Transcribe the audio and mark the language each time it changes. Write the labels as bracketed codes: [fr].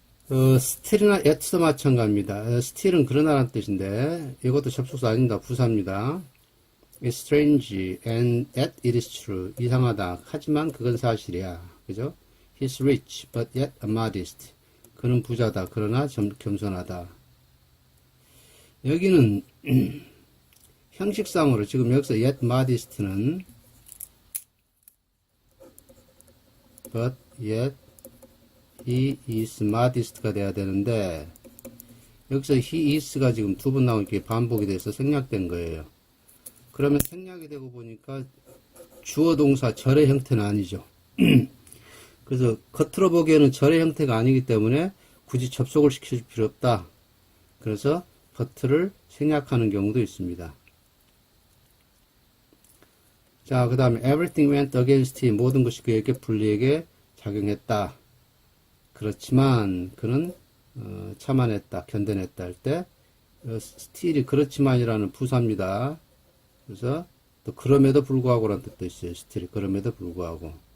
[ko] still이나 at도 마찬가지입니다. still은 그러나라는 뜻인데 이것도 접속사 아닙니다. 부사입니다. [en] It's strange and yet it is true. [ko] 이상하다. 하지만 그건 사실이야. 그죠? [en] He's rich but yet modest. [ko] 그는 부자다. 그러나 겸손하다. 여기는 형식상으로 지금 여기서 yet modest는 [en] but yet he is modest [ko] 가 돼야 되는데 여기서 he is가 지금 두 번 나오니까 반복이 돼서 생략된 거예요. 그러면 생략이 되고 보니까 주어 동사 절의 형태는 아니죠. 그래서 겉으로 보기에는 절의 형태가 아니기 때문에 굳이 접속을 시켜줄 필요 없다. 그래서 but를 생략하는 경우도 있습니다. 자, 그 다음에 [en] everything went against him. [ko] 모든 것이 그에게 불리하게 작용했다. 그렇지만 그는 참아냈다, 견뎌냈다 할 때 still이 그렇지만이라는 부사입니다. 그래서 또 그럼에도 불구하고라는 뜻도 있어요. still이 그럼에도 불구하고.